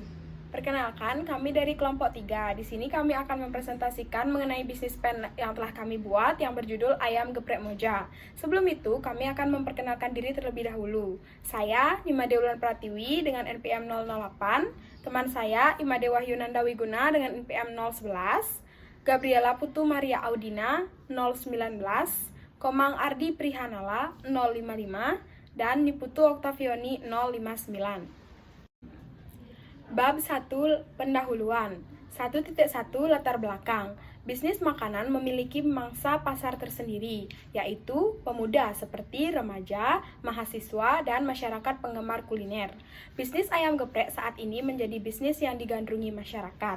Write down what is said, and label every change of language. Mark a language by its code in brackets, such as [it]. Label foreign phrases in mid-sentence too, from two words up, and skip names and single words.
[id] Perkenalkan, kami dari kelompok 3. Di sini kami akan mempresentasikan mengenai bisnis pen yang telah kami buat yang berjudul Ayam Geprek Moja. Sebelum itu, kami akan memperkenalkan diri terlebih dahulu. Saya, Nimade Wulan Pratiwi dengan NPM 008, teman saya, Imade Wahyunanda Wiguna dengan NPM 011, Gabriela Putu Maria Audina 019, Komang Ardi Prihanala 055, dan Niputu Oktavioni 059. Bab 1 Pendahuluan 1.1 Latar belakang. Bisnis makanan memiliki mangsa pasar tersendiri, yaitu pemuda seperti remaja, mahasiswa, dan masyarakat penggemar kuliner. Bisnis ayam geprek saat ini menjadi bisnis yang digandrungi masyarakat.